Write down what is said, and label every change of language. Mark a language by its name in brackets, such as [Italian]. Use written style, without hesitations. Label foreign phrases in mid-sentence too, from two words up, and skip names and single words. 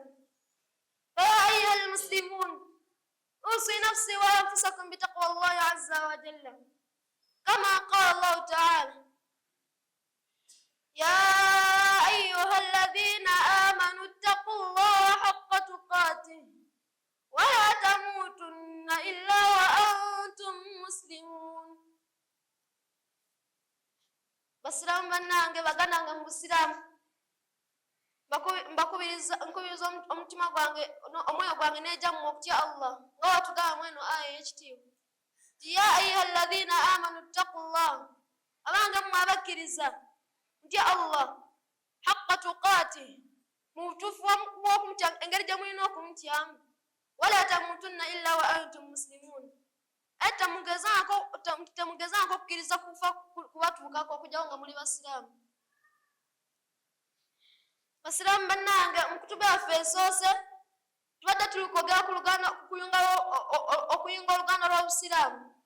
[Arabic] فيا أيها المسلمون أوصي نفسي وأنفسكم بتقوى الله عز وجل كما قال الله تعالى يا أيها الذين آمنوا اتقوا الله حق تقاته ولا تموتن إلا وأنتم مسلمون. [Ganda] Basiramu bannange bagananga mu Busiramu mbakubiriza omutima gwange omwoyo gwange nejjamu okutya Allah nga watugamba mweno aya y'ekitiibwa nti [Arabic] يا أيها الذين آمنوا اتقوا الله, [Ganda] abange mmwe abakkiriza ntya [Arabic] الله حق تقاته, [Ganda] mu butuufu bw'okumutya, engeri gye mulina okumutyamu, [Arabic] ولا تموتن إلا وأنتم مسلمون, [Ganda] temugezaako okukkiriza kufa kubatuukako okujjawo nga muli basiraamu. Basiraamu bannange, mu kutuba yaffe esoose tubadde tuli kwogera ku okuyunga oluganda lw'obusiraamu.